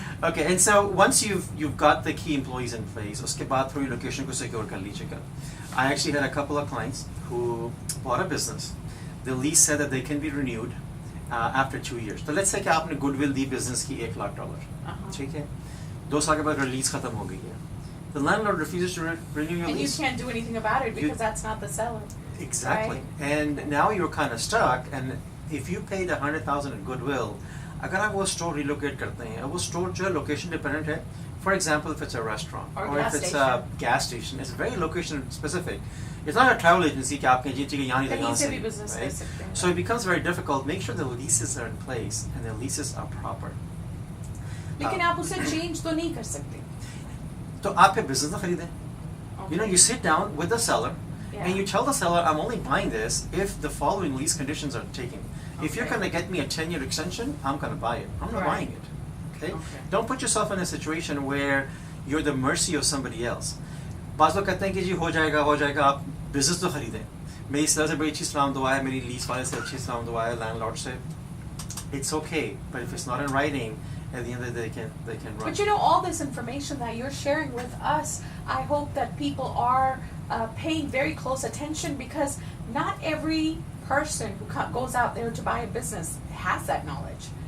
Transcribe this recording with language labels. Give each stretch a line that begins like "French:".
English: Okay, and so once you've got the key employees in place,
Hindi: उसके बाद थोड़ी location को secure कर लीजिएगा.
English: I actually had a couple of clients who bought a business. The lease said that they can be renewed after 2 years. So let's say
Hindi: कि आपने goodwill दी business की $1 lakh. ठीक है? 2 साल के बाद release खत्म हो गई है.
English: The landlord refuses to renew your And you lease. can't do anything about it because that's not the seller. Exactly. Right? And now you're kind of stuck. And if you paid $100,000 in goodwill,
Hindi: अगर आप वो store relocate करते हैं, वो store जो है location dependent है.
English: For example, if it's a restaurant Or if gas it's station. a gas station, it's very location specific. It's not a travel agency
Hindi: कि आप कहीं चाहिए यहाँ नहीं कहीं यहाँ से से, भी business
English: right?
Hindi: कर सकते हैं.
English: So it becomes very difficult. Make sure the leases are in place and the leases are proper.
Hindi: लेकिन आप उसे change तो नहीं कर सकते. तो आप फिर business ना खरीदें.
English: You sit down with the seller and you tell the seller, I'm only buying this if the following lease conditions are taken. If you're Okay. going to get me a 10-year extension, I'm going to buy it. I'm not Right. buying it. Okay? Okay. Don't put yourself in a situation where you're the mercy of somebody else.
Hindi: बाज़ लोग कहते हैं कि जी हो जाएगा आप business तो खरीदें.
English: मेरी सेलर से बड़ी अच्छी सलाम दुआ है, मेरी लीज वाले से अच्छी सलाम दुआ है, लैंडलॉर्ड से. It's okay, but if it's not in writing, at the end of the day they can run. But you know, all this information that you're sharing with us, I hope that people are paying very close attention, because not every person who goes out there to buy a business has that knowledge.